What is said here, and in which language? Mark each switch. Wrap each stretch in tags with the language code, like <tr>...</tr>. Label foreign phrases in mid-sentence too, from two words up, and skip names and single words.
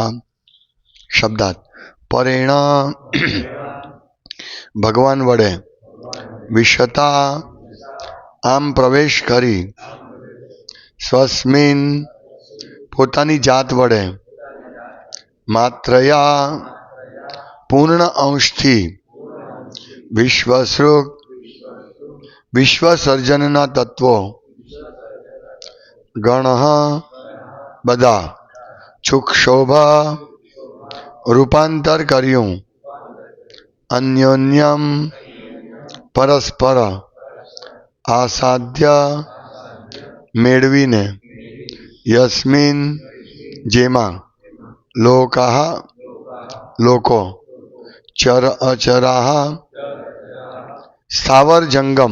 <gu>શબ્દાર્થ પરેણ ભગવાન વડે વિશ્વતા આમ પ્રવેશ કરી સ્વસ્મિન પોતાની જાત વડે માત્રયા પૂર્ણ અંશથી વિશ્વસૃક વિશ્વ સર્જનના તત્વો ગણઃ બધા છુક્ષોભા રૂપાંતર કર્યું અન્યોન્યમ પરસ્પર આસાધ્ય મેળવીને યસ્મિન જેમાં લોકાહ લોકો ચર અચરાહ સ્થાવર જંગમ।</gu>